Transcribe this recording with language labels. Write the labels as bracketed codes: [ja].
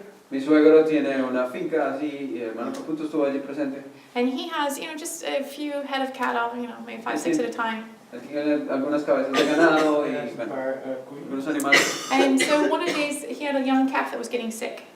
[es] Mi suegro tiene una finca así y el hermano Caputo estuvo allí presente. [en] And he has, just a few head of cattle, maybe 5, 6 at a time. [es] Tiene algunas cabezas de ganado y algunos animales. [en] And so one of the days he had a young calf that was getting sick.